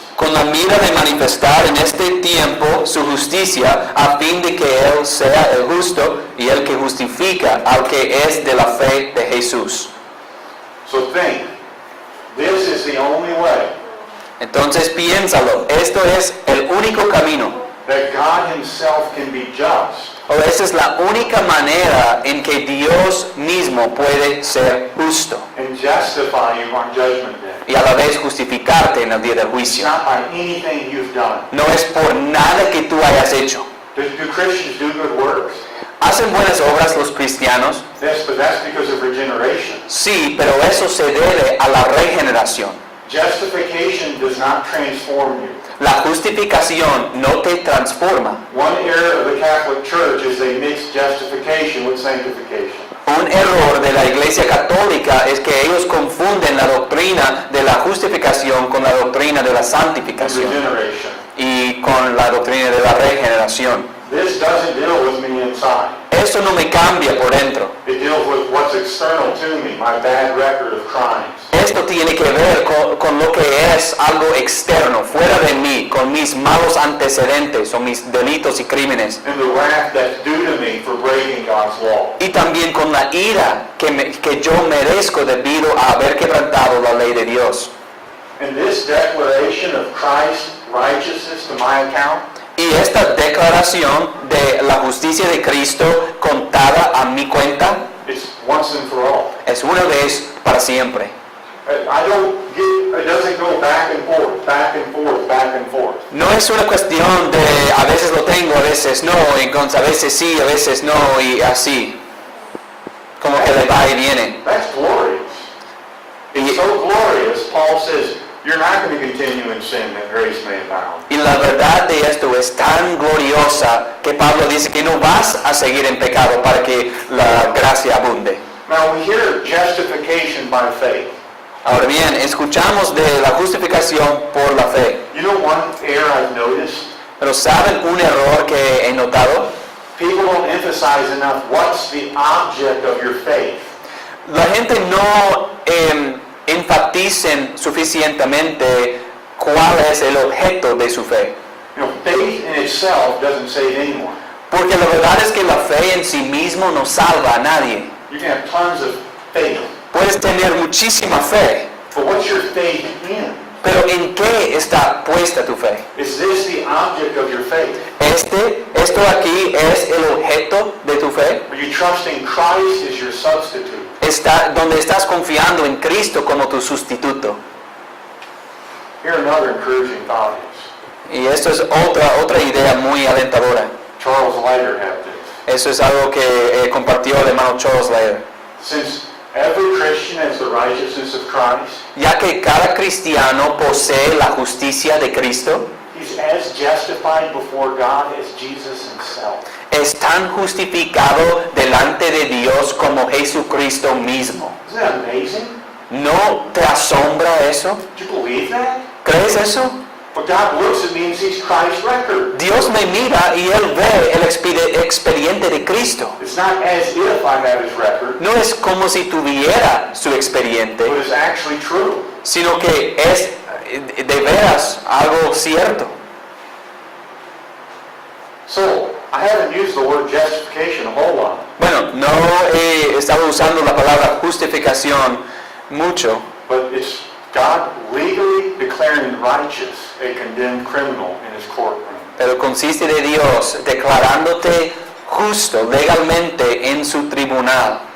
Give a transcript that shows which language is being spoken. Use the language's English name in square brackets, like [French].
[Spanish] Con la mira de manifestar en este tiempo su justicia, a fin de que Él sea el justo y el que justifica al que es de la fe de Jesús. [English] So think, this is the only way [Spanish] Entonces piénsalo, esto es el único camino, [English] that God himself can be just [Spanish] o esa es la única manera en que Dios mismo puede ser justo [English] and justify you on Judgment Day. [Spanish] y a la vez justificarte en el día del [English] It's [Spanish] juicio. [English] not by anything you've done. [Spanish] No es por nada que tú hayas hecho. [English] Do Christians do good works? [Spanish] ¿Hacen buenas obras los cristianos? [English] Yes, but that's because of regeneration. [Spanish] Sí, pero eso se debe a la regeneración. [English] Justification does not transform you. [Spanish] La justificación no te transforma. [English] One error of the Catholic Church is they mix justification with sanctification. [Spanish] Un error de la Iglesia Católica es que ellos confunden la doctrina de la justificación con la doctrina de la [English] And [Spanish] santificación [English] regeneration. [Spanish] y con la doctrina de la regeneración. [English] This doesn't deal with me inside. [Spanish] eso no me cambia por dentro. [English] It deals with what's external to me, my bad record of crimes. [Spanish] Esto tiene que ver con lo que es algo externo, fuera de mí, con mis malos antecedentes o mis delitos y crímenes. [English] And the wrath that's due to me for breaking God's law. [Spanish] Y también con la ira que yo merezco debido a haber quebrantado la ley de Dios. [English] And this declaration of Christ's righteousness to my account [Spanish] Y esta declaración de la justicia de Cristo contada a mi cuenta [English] is once and for all. [Spanish] es una vez para siempre. [English] It doesn't go back and forth, back and forth, back and forth. [Spanish] No es una cuestión de a veces lo tengo, a veces no, entonces a veces sí, a veces no, y así. Como que le va y viene. [English] That's glorious. It's so glorious, Paul says, you're not going to continue in sin that grace may abound. [Spanish] Y la verdad de esto es tan gloriosa que Pablo dice que no vas a seguir en pecado para que la gracia abunde. [English] Now we hear justification by faith. [Spanish] Ahora bien, escuchamos de la justificación por la fe. [English] You know one error I've noticed? [Spanish] Pero ¿saben un error que he notado? [English] People don't emphasize enough what's the object of your faith. [Spanish] La gente no enfaticen suficientemente cuál es el objeto de su fe. [English] You know, faith in itself doesn't save anyone. [Spanish] Porque la verdad es que la fe en sí mismo no salva a nadie. [English] You can have tons of faith, [Spanish] Puedes tener muchísima fe, [English] but what's your faith in? [Spanish] pero ¿en qué está puesta tu fe? [English] Is this the object of your faith? [Spanish] Esto aquí es el objeto de tu fe. [English] Are you trusting Christ as your substitute? [Spanish] Está donde estás confiando en Cristo como tu sustituto. [English] Here another encouraging thought is, [Spanish] Y esto es otra idea muy alentadora. [English] Charles Leiter had this. [Spanish] Eso es algo que compartió el hermano Charles Leiter. [English] Since every Christian has the righteousness of Christ, [Spanish] Ya que cada cristiano posee la justicia de Cristo, [English] he's as justified before God as Jesus himself. [Spanish] es tan justificado delante de Dios como Jesucristo mismo. [English] Isn't that amazing? [Spanish] ¿No te asombra eso? [English] Do you believe that? [Spanish] ¿Crees eso? [English] But God looks at me and sees Christ's record. [Spanish] Dios me mira y Él ve el expediente de Cristo. [English] It's not as if I have his record, [Spanish] No es como si tuviera su expediente, [English] but it's actually true. [Spanish] sino que es de veras algo cierto. [English] So, I haven't used the word justification a whole lot, [Spanish] Bueno, no he estado usando la palabra justificación mucho, [English] but it's God legally declaring righteous a condemned criminal in his courtroom. [Spanish] pero consiste de Dios declarándote justo legalmente en su tribunal.